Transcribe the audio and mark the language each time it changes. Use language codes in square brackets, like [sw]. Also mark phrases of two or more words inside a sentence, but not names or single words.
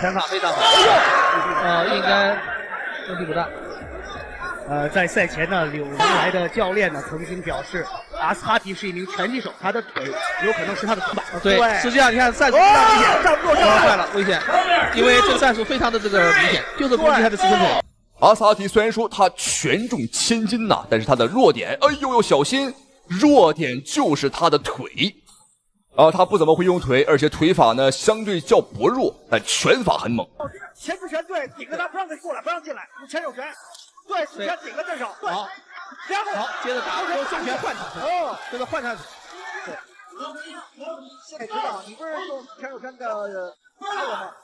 [zh] 拳法非常好。應該問題不大。在賽前呢，柳良來的教練呢曾經表示，阿斯哈提是一名拳擊手，他的腿有可能是他的短板。對，實際上你看戰術非常明顯，站不住，壞了，危險，因為這個戰術非常的這個明顯，就是攻擊他的四分腿。阿斯哈提雖然說他權重千斤吶，但是他的弱點，哎呦呦，小心，弱點就是他的腿。他不怎麼會用腿，而且腿法呢相對較薄弱，但拳法很猛。前置拳對，頂着他不讓他過來，不讓進來，用前手拳。對，直拳頂個正手。好，然後好，接着打，用重拳換場。哦，這個換場。對。現在知道你不是用前手拳的打我嗎？